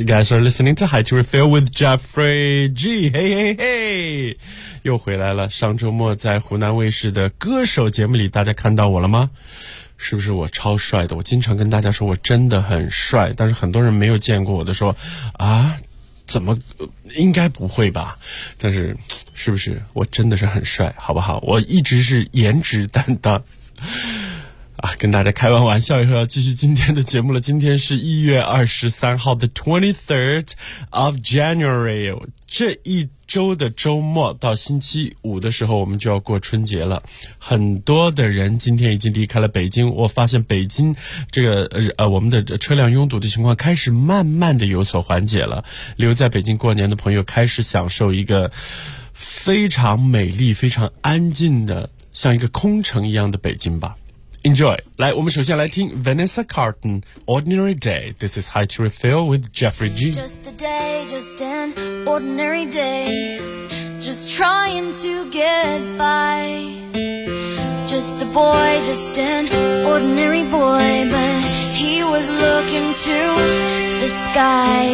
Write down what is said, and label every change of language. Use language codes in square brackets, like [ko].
[en] You guys are listening to High to Refill with Jeffrey G. Hey, hey, hey! [zh] 又回来了，上周末在湖南卫视的歌手节目里，大家看到我了吗？是不是我超帅的？我经常跟大家说我真的很帅，但是很多人没有见过我的说，啊，怎么，应该不会吧？但是，是不是我真的是很帅，好不好？我一直是颜值担当。啊，跟大家开完玩笑以后要继续今天的节目了。今天是1月23号 [en] The 23rd of January， [zh] 这一周的周末到星期五的时候我们就要过春节了。很多的人今天已经离开了北京，我发现北京这个我们的车辆拥堵的情况开始慢慢的有所缓解了。留在北京过年的朋友开始享受一个非常美丽非常安静的像一个空城一样的北京吧。 [en] Enjoy! [zh] 来，我们首先来听 Vanessa Carlton, Ordinary Day. [en] This is High to Refill with Jeffrey G. Just a day, just an ordinary day. Just trying to get by. Just a boy, just an ordinary boy. But he was looking to the sky.